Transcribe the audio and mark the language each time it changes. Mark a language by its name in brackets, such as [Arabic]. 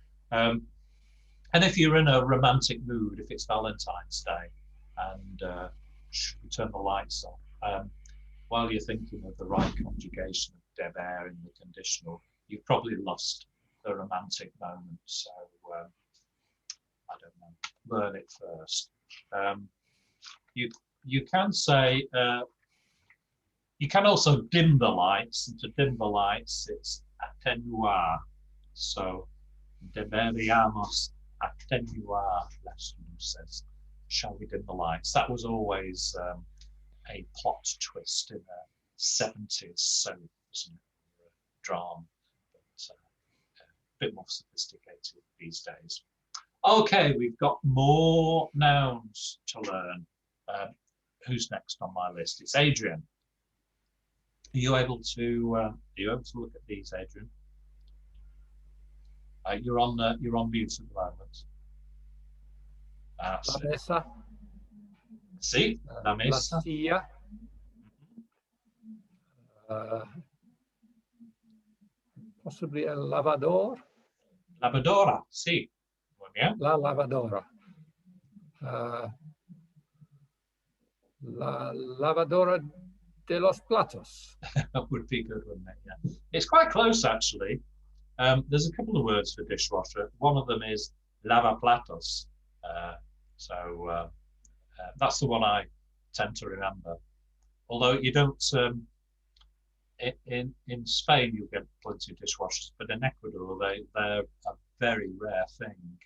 [English] And if you're in a romantic mood, if it's Valentine's Day, and should we turn the lights off, while you're thinking of the right conjugation of deber in the conditional, you've probably lost the romantic moment. So I don't know, learn it first. You can say, you can also dim the lights, and to dim the lights, it's atenuar. [Spanish] So, deberíamos atenuar las luces. [English] Shall we dim the lights? That was always a plot twist in a 70s soap, wasn't it? Or a drama, but a bit more sophisticated these days. Okay, we've got more nouns to learn. Who's next on my list? It's Adrian. Are you able to look at these, Adrian? You're on mute at the moment. Ah, [Spanish] La sì. mesa. Sì, la La mesa. silla. Possibly a lavador. Lavadora, sì. Muy bien. La lavadora. La lavadora de los platos. [English] That would be good, wouldn't it? Yeah. It's quite close, actually. There's a couple of words for dishwasher. One of them is lavaplatos. So that's the one I tend to remember. Although you don't, in Spain you get plenty of dishwashers, but in Ecuador they're a very rare thing.